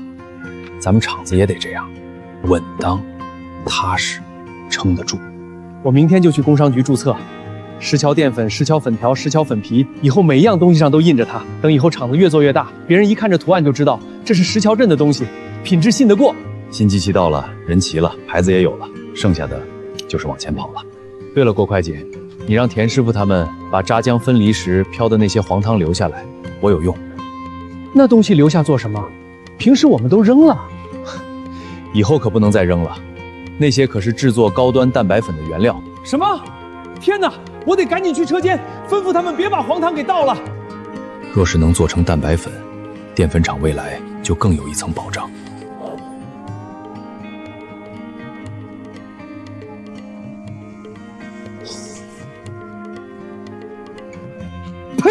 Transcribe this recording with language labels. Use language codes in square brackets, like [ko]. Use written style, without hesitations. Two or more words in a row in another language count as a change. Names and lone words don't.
[zh] 咱們廠子也得這樣，穩當、踏實，撐得住。我明天就去工商局註冊。石橋澱粉、石橋粉條、石橋粉皮，以後每一樣東西上都印着它。等以後廠子越做越大，別人一看這圖案就知道這是石橋鎮的東西，品質信得過。新機器到了，人齊了，牌子也有了，剩下的就是往前跑了。對了，郭會計，你讓田師傅他們把炸漿分離時飄的那些黃湯留下來，我有用。那東西留下做什麼？平時我們都扔了。以後可不能再扔了，那些可是製作高端蛋白粉的原料。什麼？天哪！我得趕緊去車間，吩咐他們別把黃湯給倒了。若是能做成蛋白粉，澱粉廠未來就更有一層保障。呸！